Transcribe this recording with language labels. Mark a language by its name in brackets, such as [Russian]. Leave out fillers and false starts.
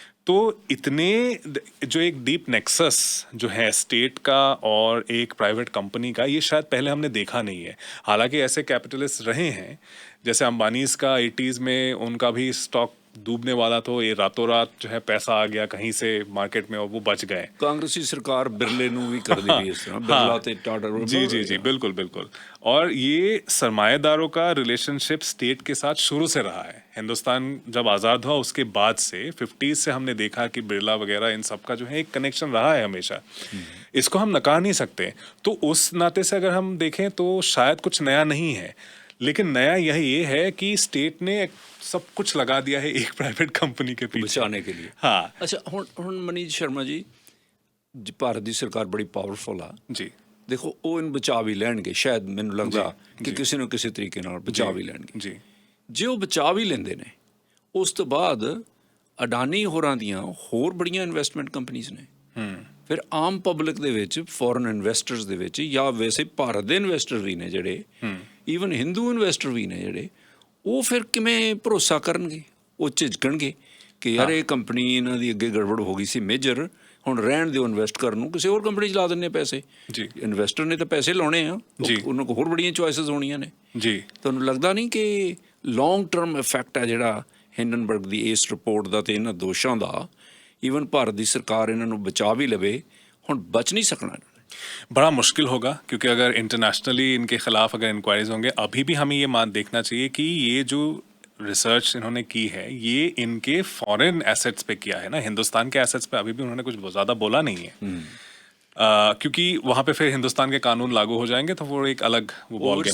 [Hindi] तो इतने जो एक डीप नेक्सस जो है स्टेट का और एक प्राइवेट कंपनी का, ये शायद पहले हमने देखा नहीं है। हालांकि ऐसे कैपिटलिस्ट रहे हैं, जैसे अंबानीज का 80s में उनका भी स्टॉक डूबने वाला तो ये रातों रात जो है पैसा आ गया कहीं से मार्केट में और वो बच गए। [Punjabi] ਕਾਂਗਰਸੀ ਸਰਕਾਰ ਬਿਰਲੇ ਨੂੰ ਵੀ ਕਰਦੀ ਵੀ ਇਸ ਤਰ੍ਹਾਂ ਬਿਰਲਾ ਤੇ ਟਾਟਾ [Hindi] जी जी जी बिल्कुल बिल्कुल। और ये सरमाएदारों का रिलेशनशिप स्टेट के साथ शुरू से रहा है। हिंदुस्तान जब आज़ाद हुआ उसके बाद से 50s से हमने देखा कि बिरला वगैरह इन सब का जो है एक कनेक्शन रहा है हमेशा, इसको हम नकार नहीं सकते। तो उस नाते से अगर हम देखें तो शायद कुछ नया नहीं है, लेकिन नया ये है कि स्टेट ने सब कुछ लगा दिया है एक प्राइवेट कंपनी के पीछे [Punjabi] ਬਚਾਉਣੇ [Hindi] के लिए। हाँ [Punjabi] ਅੱਛਾ ਹੁਣ ਮਨੀਸ਼ ਸ਼ਰਮਾ ਜੀ ਭਾਰਤ ਦੀ ਸਰਕਾਰ ਬੜੀ ਪਾਵਰਫੁਲ ਆ [Hindi] जी [Punjabi] ਦੇਖੋ ਉਹ ਇਹਨੂੰ ਬਚਾ ਵੀ ਲੈਣਗੇ ਸ਼ਾਇਦ ਮੈਨੂੰ ਲੱਗਦਾ ਕਿ ਕਿਸੇ ਨੂੰ ਕਿਸੇ ਤਰੀਕੇ ਨਾਲ ਬਚਾ ਵੀ ਲੈਣਗੇ [Hindi] जी [Punjabi] ਜੇ ਉਹ ਬਚਾ ਵੀ ਲੈਂਦੇ ਨੇ ਉਸ ਤੋਂ ਬਾਅਦ ਅਡਾਨੀ ਹੋਰਾਂ ਦੀਆਂ ਹੋਰ ਬੜੀਆਂ ਇਨਵੈਸਟਮੈਂਟ ਕੰਪਨੀਆਂ ਨੇ ਫਿਰ ਆਮ ਪਬਲਿਕ ਦੇ ਵਿੱਚ ਫੋਰਨ ਇਨਵੈਸਟਰਸ ਦੇ ਵਿੱਚ ਜਾਂ ਵੈਸੇ ਭਾਰਤ ਦੇ ਇਨਵੈਸਟਰ ਵੀ ਨੇ ਜਿਹੜੇ ਈਵਨ ਹਿੰਦੂ ਇਨਵੈਸਟਰ ਵੀ ਨੇ ਜਿਹੜੇ ਉਹ ਫਿਰ ਕਿਵੇਂ ਭਰੋਸਾ ਕਰਨਗੇ ਉਹ ਝਿਜਕਣਗੇ ਕਿ ਯਾਰ ਇਹ ਕੰਪਨੀ ਇਹਨਾਂ ਦੀ ਅੱਗੇ ਗੜਬੜ ਹੋ ਗਈ ਸੀ ਮੇਜਰ ਹੁਣ ਰਹਿਣ ਦਿਓ ਇਨਵੈਸਟ ਕਰਨ ਨੂੰ ਕਿਸੇ ਹੋਰ ਕੰਪਨੀ 'ਚ ਲਾ ਦਿੰਦੇ ਪੈਸੇ ਜੀ ਇਨਵੈਸਟਰ ਨੇ ਤਾਂ ਪੈਸੇ ਲਾਉਣੇ ਆ ਜੀ ਉਹਨਾਂ ਕੋਲ ਹੋਰ ਬੜੀਆਂ ਚੋਇਸਿਸ ਹੋਣੀਆਂ ਨੇ [Hindi] जी [Punjabi] ਤੁਹਾਨੂੰ ਲੱਗਦਾ ਨਹੀਂ ਕਿ ਲੌਂਗ ਟਰਮ ਇਫੈਕਟ ਹੈ ਜਿਹੜਾ ਹਿੰਡਨਬਰਗ ਦੀ ਇਸ ਰਿਪੋਰਟ ਦਾ ਤੇ ਇਹਨਾਂ ਦੋਸ਼ਾਂ ਦਾ ਈਵਨ ਭਾਰਤ ਦੀ ਸਰਕਾਰ ਇਹਨਾਂ ਨੂੰ ਬਚਾ ਵੀ ਲਵੇ ਹੁਣ ਬਚ ਨਹੀਂ ਸਕਣਾ [Hindi] बड़ा मुश्किल होगा, क्योंकि अगर इंटरनेशनली इनके खिलाफ अगर इंक्वायरीज होंगे, अभी भी हमें ये मान देखना चाहिए कि ये जो रिसर्च इन्होंने की है ये इनके फॉरेन एसेट्स पे किया है ना, हिंदुस्तान के एसेट्स पे अभी भी उन्होंने कुछ ज़्यादा बोला नहीं है। क्योंकि वहाँ पे फिर हिंदुस्तान के कानून लागू हो जाएंगे तो वो एक अलग वो बॉल गेम